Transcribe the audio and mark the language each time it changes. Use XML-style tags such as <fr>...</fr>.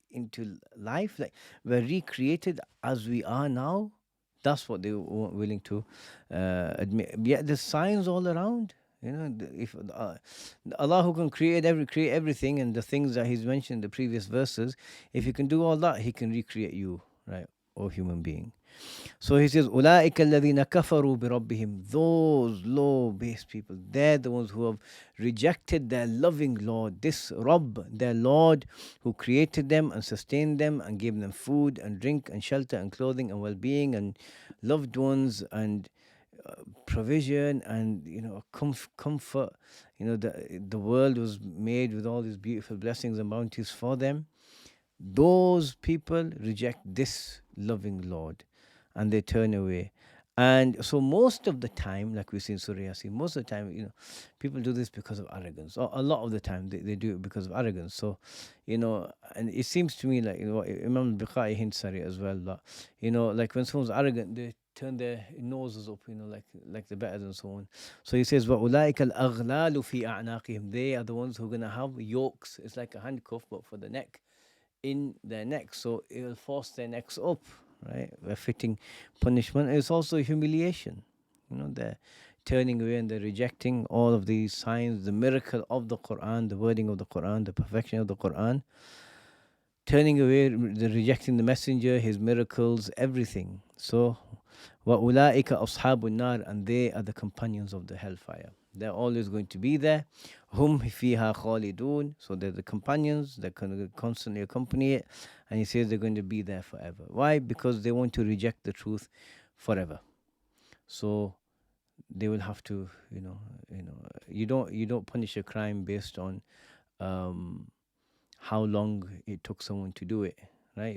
<en>into life, like we're recreated as we are now. That's what they weren't willing to admit. Yet there's signs all around. If Allah, who can create everything, and the things that He's mentioned in the previous verses, if He can do all that, He can recreate you, right, or human being. So He says,</en> <ar>أُولَٰئِكَ الَّذِينَ كَفَرُوا بِرَبِّهِمْ.</ar> <en>Those low-based people, they're the ones who have rejected their loving Lord, this Rabb, their Lord, who created them and sustained them and gave them food and drink and shelter and clothing and well-being and loved ones and provision and comfort. The world was made with all these beautiful blessings and bounties for them. Those people reject this loving Lord and they turn away. And so most of the time, like we see in Surah Yasin, most of the time, people do this because of arrogance. Or a lot of the time they do it because of arrogance. So, and it seems to me like, Imam al-Bukhari hints at it as well, that, like when someone's arrogant, they turn their noses up, like they're better than someone. So he says,</en> <ar>وَأُولَٰئِكَ الْأَغْلَالُ فِي أَعْنَاقِهِمْ.</ar> <en>They are the ones who are going to have yokes. It's like a handcuff, but for the neck, in their necks, so it will force their necks up, right? A fitting punishment. It's also humiliation. They're turning away and they're rejecting all of these signs, the miracle of the Quran, the wording of the Quran, the perfection of the Quran. Turning away, they're rejecting the messenger, his miracles, everything. So,</en> <ar>وَأُولَٰئِكَ أَصْحَابُ النَّارِ.</ar> <en>And they are the companions of the hellfire. They're always going to be there.</en> <ar>Hum fiha khalidun.</ar> <en>So they're the companions. They're going to constantly accompany it. And he says they're going to be there forever. Why? Because they want to reject the truth forever. So they will have to, you don't punish a crime based on how long it took someone to do it. Right?</en>